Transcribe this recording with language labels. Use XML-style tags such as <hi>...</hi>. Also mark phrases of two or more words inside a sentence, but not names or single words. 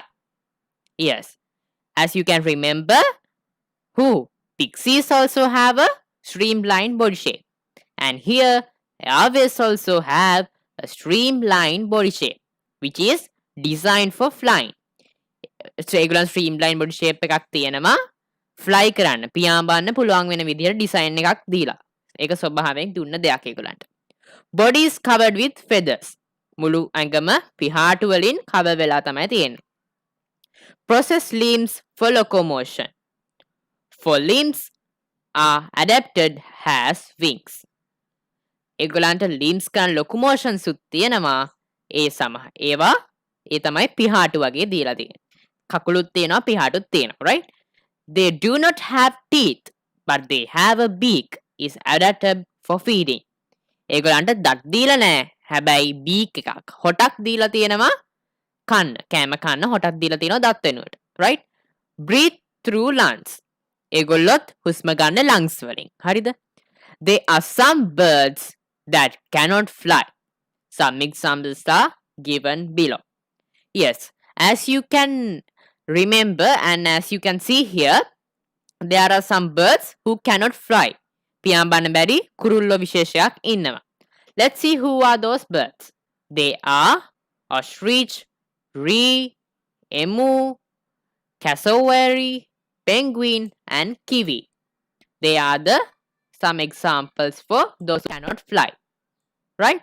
<en>Yes, as you can remember, pixies also have a streamlined body shape. And here, Aves also have a streamlined body shape, which is designed for flying.</en> <si>So, ඒගොල්ලන්</si> <en>streamline body shape</en> <si>එකක් තියෙනවා fly කරන්න පියාඹන්න පුළුවන් වෙන විදිහට design එකක් දීලා. ඒක ස්වභාවයෙන් දුන්න දෙයක් ඒගොල්ලන්ට.</si> <en>Body is covered with feathers.</en> <si>මුළු ඇඟම පිහාටු වලින් cover වෙලා තමයි තියෙන්නේ.</si> <en>Process limbs for locomotion. For limbs are adapted as wings.</en> <si>ඒගොල්ලන්ට limbs කරන locomotions උත් තියෙනවා. ඒවා ඒ තමයි පිහාටු වගේ දීලා තියෙන්නේ. කකුලුත් තියෙනවා පිහාටුත් තියෙනවා,</si> <en>right? They do not have teeth, but they have a beak is adapted for feeding.</en> <si>ඒගොල්ලන්ට දත් දීලා නැහැ. හැබැයි beak එකක් හොටක් දීලා තියෙනවා කන්න. කෑම කන්න හොටක් දීලා තියෙනවා දත් වෙනුවට,</si> <en>right? Breathe through lungs.</en> <si>ඒගොල්ලොත් හුස්ම ගන්න lungs වලින්. හරිද?</si> <en>There are some birds that cannot fly. Some examples are given below. Yes, as you can remember and as you can see here, there are some birds who cannot fly.</en> <si>පියාඹන්න බැරි කුරුල්ලෝ විශේෂයක් ඉන්නවා.</si> <en>Let's see who are those birds. They are ostrich, ree, emu, cassowary, penguin and kiwi. They are some examples for those who cannot fly. Right?</en>